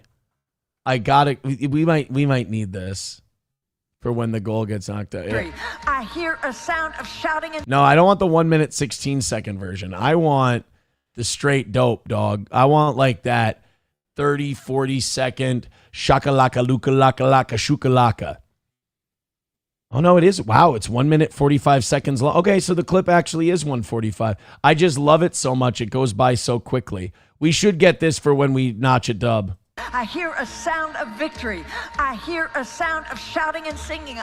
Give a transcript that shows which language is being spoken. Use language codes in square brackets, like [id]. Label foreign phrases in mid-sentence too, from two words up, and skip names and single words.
[en] I got it. We might need this. For when the goal gets knocked out. Yeah. I hear a sound of shouting. No, I don't want the 1 minute, 16 second version. I want the straight dope, dog. I want like that 30, 40 second shakalaka, luka, laka, laka, shukalaka. Oh, no, it is. Wow, it's 1 minute, 45 seconds long. Okay, so the clip actually is 1:45. I just love it so much. It goes by so quickly. We should get this for when we notch a dub. I hear a sound of victory. I hear a sound of shouting and singing.